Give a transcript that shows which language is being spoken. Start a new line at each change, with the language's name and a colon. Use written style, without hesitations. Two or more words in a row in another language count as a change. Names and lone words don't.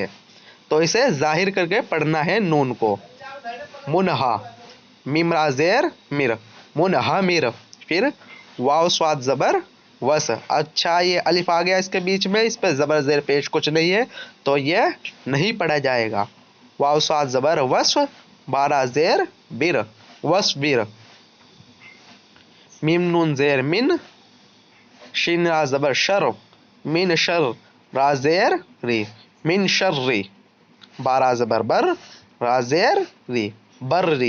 Urdu: تو اسے ظاہر کر کے پڑھنا ہے نون کو. منہا، میم را زیر مر، منہا مر. پھر واو صاد زبر وس. اچھا یہ الف آ گیا اس کے بیچ میں، اس پہ زبر زیر پیش کچھ نہیں ہے تو یہ نہیں پڑھا جائے گا. واو صاد زبر وس، بارہ زیر بر، وس بر. میم نون زیر من، شین را زبر شر، من شر، را زیر ری، من شر ری. بارہ زبر بر، را زیر ری، بر ری.